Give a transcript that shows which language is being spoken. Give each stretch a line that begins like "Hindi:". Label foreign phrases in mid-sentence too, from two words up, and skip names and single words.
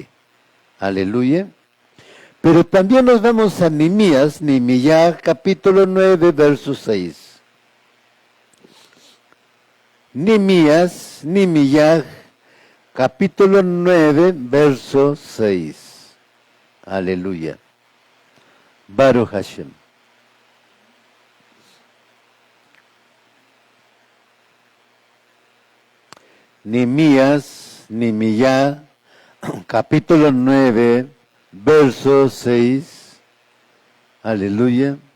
Spanish: Aleluya. Pero también nos vamos a Nehemías capítulo 9, verso 6. Nehemías, capítulo 9, verso 6.
Hebrew: Aleluya. ברוך השם.
Spanish: Nehemías, capítulo 9, verso 6. Aleluya.